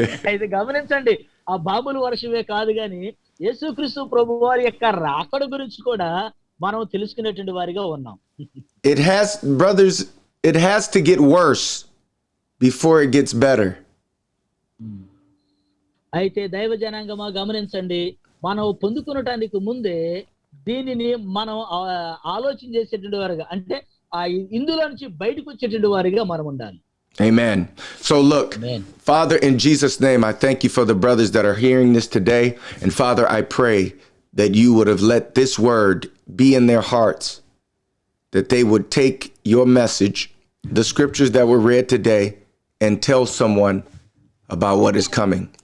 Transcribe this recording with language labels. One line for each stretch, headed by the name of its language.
Telugu: అయితే గమనించండి, ఆ బాంబుల వర్షమే కాదు గాని యేసుక్రీస్తు ప్రభువారి యొక్క రాకడ గురించి కూడా మనం తెలుసుకునేటువంటి వారిగా ఉన్నాం.
English: Brothers, it has to get worse before it gets better.
Telugu: అయితే దైవ జనాంగమా గమనించండి, మనం పొందుకునటానికి ముందే దీనిని మనం ఆలోచన చేసేటువంటి వారుగా, అంటే ఇందులో నుంచి బయటకు వచ్చేటువంటి వారిగా మనం ఉండాలి.
English: Amen. So look, Amen. Father, in Jesus' name, I thank you for the brothers that are hearing this today. And Father, I pray that you would have let this word be in their hearts, that they would take your message, the scriptures that were read today, and tell someone about what is coming.